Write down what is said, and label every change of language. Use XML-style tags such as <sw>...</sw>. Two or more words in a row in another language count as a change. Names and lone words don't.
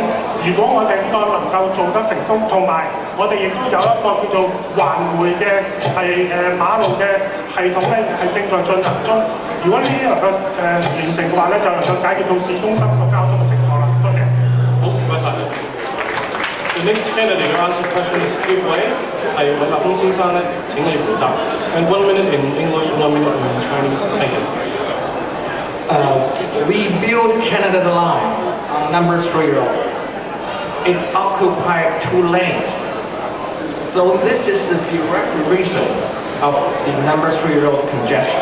<yue>如果我哋呢個能夠做得成功，同埋我哋亦都有一個叫做環迴嘅係馬路嘅系統咧，係正在進行中。如果呢啲能夠完成嘅話咧，就能夠解決到市中心個交通嘅情況啦。多謝。好，唔該晒。</yue> <en>The next candidate to answer question is Steve Wei，</en> <yue>係尹立峰先生咧，請你回答。</yue> <en>And 1 minute in English, 1 minute in Chinese. Thank you. We built Canada Line on number 3 road. It occupied 2 lanes. So this is the direct reason of the number 3 road congestion.</en>